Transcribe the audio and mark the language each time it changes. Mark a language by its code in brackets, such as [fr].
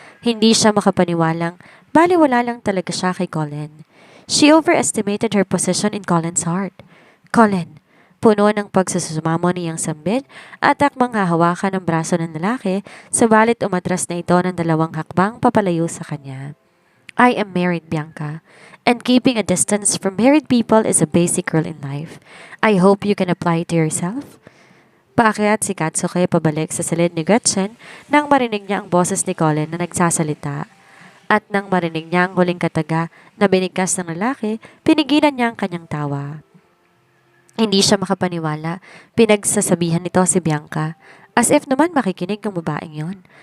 [tl] Hindi siya makapaniwalang baliwala lang talaga siya kay Colin. [en] She overestimated her position in Colin's heart. [tl] Colin, puno ng pagsusumamo niyang sambit at akmang hahawakan ng braso ng lalaki, sabalit umatras na ito ng 2 hakbang papalayo sa kanya. [en] I am married, Bianca, And keeping a distance from married people is a basic rule in life. I hope you can apply it to yourself. [tl] Paakyat si Katsuki pabalik sa silid ni Gretchen nang marinig niya ang boses ni Colin na nagsasalita. At nang marinig niya ang huling kataga na binigkas ng lalaki, pinigilan niya ang kanyang tawa. Hindi siya makapaniwala, pinagsasabihan nito si Bianca, as if naman makikinig ng babaeng yon.